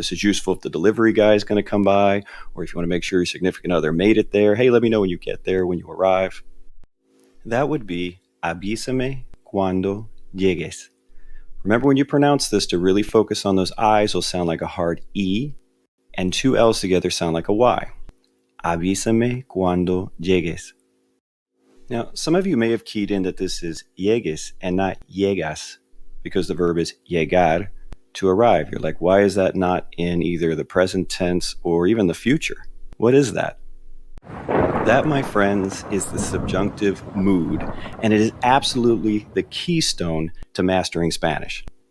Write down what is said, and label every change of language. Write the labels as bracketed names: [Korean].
[English] This is useful if the delivery guy is going to come by, or if you want to make sure your significant other made it there. Hey, let me know when you get there, when you arrive. That would be [Spanish] avísame cuando llegues. [English] Remember when you pronounce this to really focus on those I's will sound like a hard E, and two L's together sound like a Y. [Spanish] Avísame cuando llegues. [English] Now, some of you may have keyed in that this is llegues and not llegas, because the verb is llegar, to arrive. You're like, why is that not in either the present tense or even the future? What is that? That, my friends, is the subjunctive mood, and it is absolutely the keystone to mastering Spanish.